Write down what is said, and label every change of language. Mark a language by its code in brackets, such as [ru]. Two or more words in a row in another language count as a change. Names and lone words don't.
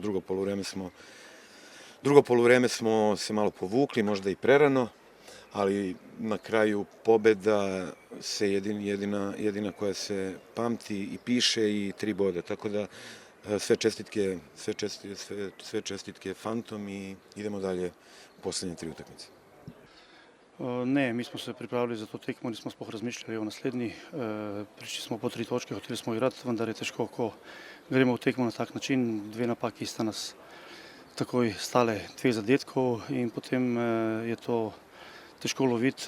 [sr] Drugo poluvreme smo se malo povukli, možda i prerano, ali na kraju pobeda se jedina koja se pamti i piše i 3 boda. Tako da sve čestitke Fantom i idemo dalje u posljednje 3 utakmice. [sl] Ne, mi smo se pripravili za to tekmo, nismo sploh razmišljali o naslednji. Prišli smo po 3 točke, hoteli smo igrati, vendar je težko, ko gremo v tekmo na tak način. 2 napaki sta nas takoj stale 2 zadetkov in potem je to težko loviti.